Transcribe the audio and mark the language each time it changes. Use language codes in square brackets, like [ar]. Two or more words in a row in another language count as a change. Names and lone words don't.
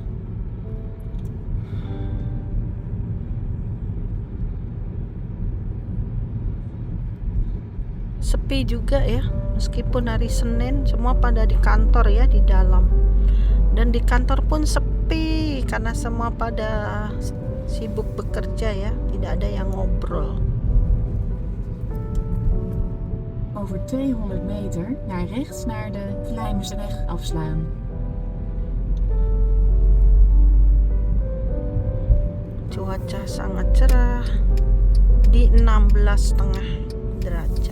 [id] Sepi juga ya, meskipun hari Senin semua pada di kantor ya, di dalam. Dan di kantor pun sepi karena semua pada sibuk bekerja ya, tidak ada yang ngobrol. [nl] Over 200 meter naar rechts naar de Vlijmerseweg afslaan. [id] Cuaca sangat cerah di 16,5 derajat.